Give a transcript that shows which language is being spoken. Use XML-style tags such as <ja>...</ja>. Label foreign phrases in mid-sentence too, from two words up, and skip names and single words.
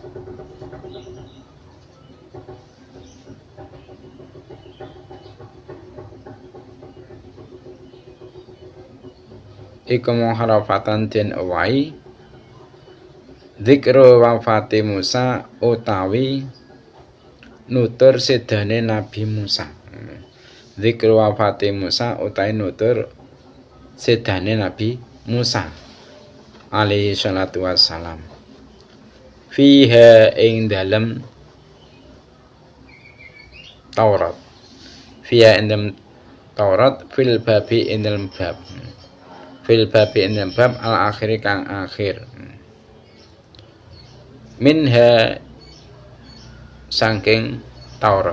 <jv>Iku muharrafatan den owahi.</jv> <ar>ذكر وفاة موسى</ar> <jv>utawi nutur sedane Nabi Musa.</jv> <ar>ذكر وفاة موسى</ar> <jv>utawi nutur sedane Nabi Musa</jv> <ar>عليه الصلاة والسلام.</ar> <jv>Fiha ing dalem Taurat. Fiha ing dalem Taurat</jv> <ar>في الباب</ar> <jv>ing dalem bab.</jv> <ar>في الباب</ar> <jv>ing dalem bab</jv> <ar>الآخر</ar> <jv>kang akhir. Minha saking Taurat.</jv>